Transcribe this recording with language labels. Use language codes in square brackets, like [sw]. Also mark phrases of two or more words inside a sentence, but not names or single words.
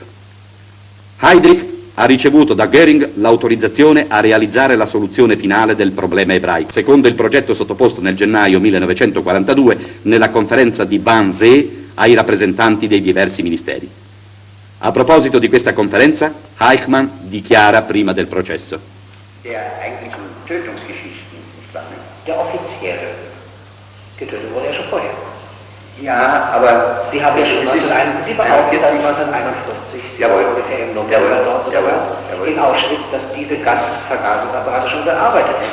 [it] Heydrich ha ricevuto da Göring l'autorizzazione a realizzare la soluzione finale del problema ebraico, secondo il progetto sottoposto nel gennaio 1942 nella conferenza di Wannsee ai rappresentanti dei diversi ministeri. A proposito di questa conferenza, Eichmann dichiara prima del processo: [de] Der offizielle. Getötet wurde schon vorher. Ja, aber Sie haben ja schon 1941, Jawohl. ungefähr im November dort oder was, in Auschwitz, dass diese Gasvergasungsapparate schon gearbeitet haben.